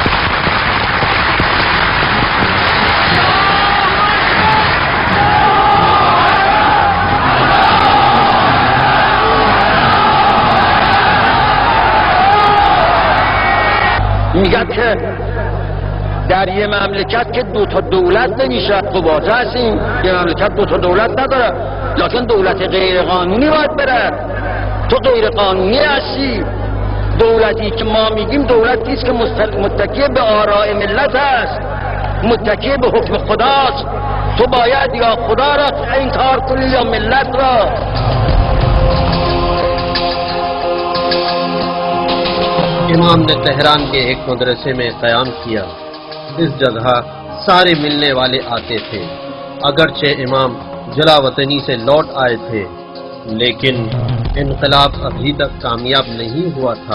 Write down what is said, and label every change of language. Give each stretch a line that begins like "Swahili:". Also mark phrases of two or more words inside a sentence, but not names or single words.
Persian: میگم که در یه مملکت که دو تا دولت نمیشه خب واضح هستیم یه مملکت دو تا دولت نداره، لکن دولت غیر قانونی باید بره. تو غیر قانونی هستی. دولتی که ما میگیم دولتی است که متکی به آراء ملت است، متکی به حکم خداست. تو باید یا خدا را انکار کنی یا ملت را.
Urdu: امام نے تہران کے ایک مدرسے میں قیام کیا۔ اس جگہ سارے ملنے والے آتے تھے۔ اگرچہ امام جلا وطنی سے لوٹ آئے تھے لیکن انقلاب ابھی تک کامیاب نہیں ہوا تھا۔